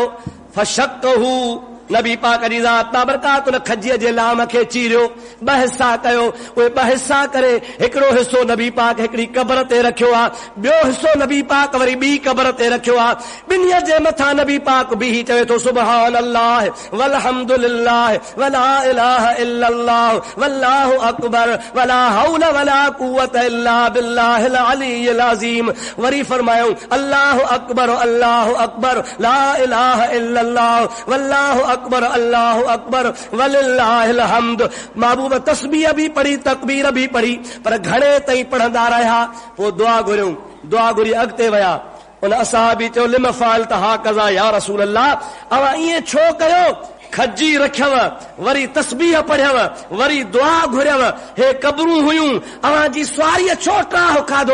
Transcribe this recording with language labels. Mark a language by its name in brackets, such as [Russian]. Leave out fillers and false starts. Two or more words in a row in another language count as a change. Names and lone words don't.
[Sindhi] फशक्कहू, नबी पाक जी ज़ात बाबरकात उन खजीअ जे लाम खे चीरियो, ॿ हिसा कयो। उहे ॿ हिसा करे हिकिड़ो हिसो नबी पाक हिकिड़ी क़बर ते रखियो आहे, ॿियो हिसो नबी पाक वरी ॿी क़बर ते रखियो आहे। ॿिन्हीअ जे मथां नबी पाक बीही चवे थो [Arabic] سبحان الله والحمد لله ولا إله إلا الله والله أكبر ولا حول ولا قوة إلا بالله العلي العظيم. [Sindhi] वरी फरमायो [Arabic] الله أكبر لا إله إلا الله والله أكبر الله أكبر ولله الحمد. [Sindhi] महबूब तस्बीह भी पढ़ी, तकबीर भी पढ़ी, पर घणे ताईं पढ़ंदा रहिया। पोइ दुआ घुरियूं, दुआ घुरी अॻिते विया। उन असहाबी चयो [Arabic] لم فعلت هكذا يا رسول الله, [Sindhi] अवां ईअं छो कयो? खजी रखियव, वरी तस्बीह पढ़ियव, वरी दुआ घुरियव, हे क़बरूं हुयूं, अवां जी सवारीअ छो ट्राह खाधो?